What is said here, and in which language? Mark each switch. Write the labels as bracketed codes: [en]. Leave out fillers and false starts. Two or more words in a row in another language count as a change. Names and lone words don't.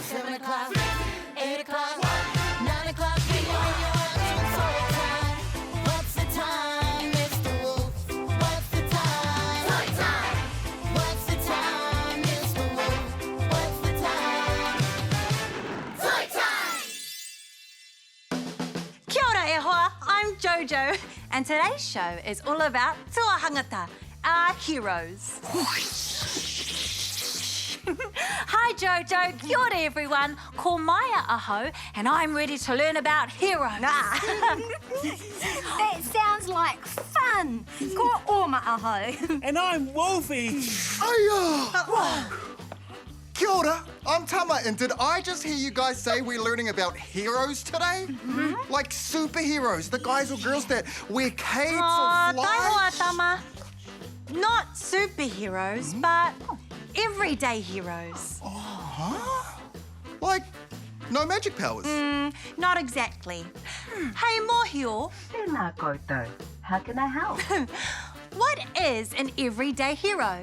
[en] 7 o'clock, 8 o'clock, 9 o'clock. It's toy time. What's the time, Mr. Wolf? What's the time? Toy time. What's the time, Mr. Wolf? What's the time? Toy time. [mi] Kia ora e hoa, [en] I'm Jojo, and today's show is all about tuahangata, our heroes. Hi Jojo, [mi] kia ora everyone, ko Maya aho, [en] and I'm ready to learn about heroes. That sounds like fun. [mi] Ko Oma aho. [en] And I'm Wolfie. Hiya! [mi] Kia ora, [en] I'm Tama, and did I just hear you guys say we're learning about heroes today? Like superheroes, the guys or girls that wear capes Aw, or [mi] tai hoa, [en] fly? Tama. Not superheroes, but everyday heroes. Huh? Like, no magic powers? Not exactly. Hey Mohio, [mi] Tēnā koutou. [en] How can I help? what is an everyday hero?